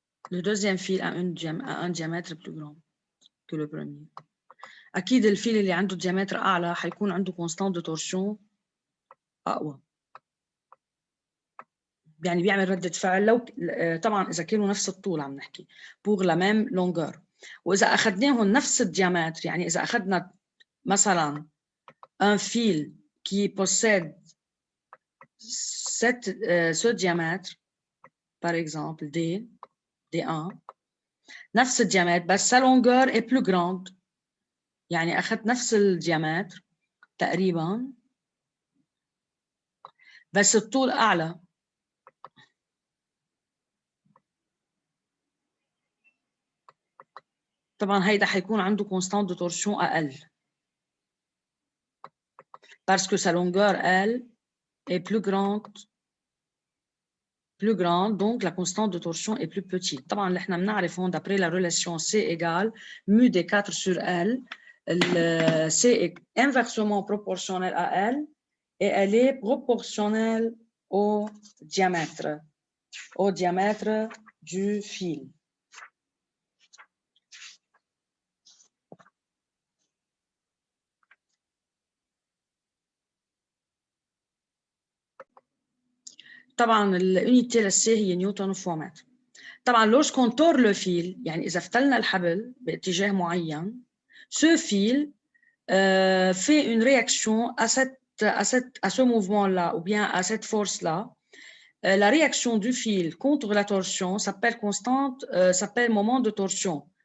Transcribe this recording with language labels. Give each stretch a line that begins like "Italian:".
French: Le deuxième fil a un diamètre plus grand que le premier.
Arabic: أكيد الفيل اللي عنده diamètre أعلى حيكون عنده
French: constante de torsion
Arabic: أقوى. يعني بيعمل ردة فعل لو طبعا إذا كانوا نفس الطول عم نحكي
French: pour la même longueur.
Arabic: وإذا أخذناهم نفس الديامتر، يعني إذا أخذنا مثلا
French: un fil qui possède ce diamètre, par exemple D1,
Arabic: نفس الديامتر بس
French: sa longueur est plus grande.
Arabic: يعني أخذت نفس الديامتر تقريبا بس الطول أعلى. طبعا هيدا حيكون عنده
French: constant de torsion أقل parce que sa longueur, elle, est plus grande, donc la constante de torsion est plus petite.
Arabic: طبعا اللي احنا بنعرفه
French: d'après la relation C égale mu des 4 sur L, C est inversement proportionnel à L et elle est proportionnelle au diamètre du fil.
Arabic: طبعا الunité للسي هي نيوتن فوا متر.
French: طبعا lorsqu'on tord le fil
Arabic: يعني إذا فتلنا الحبل باتجاه معين
French: ce fil fait une réaction à ce mouvement-là ou bien à cette force-là. La réaction du fil contre la torsion s'appelle constante, s'appelle moment de torsion.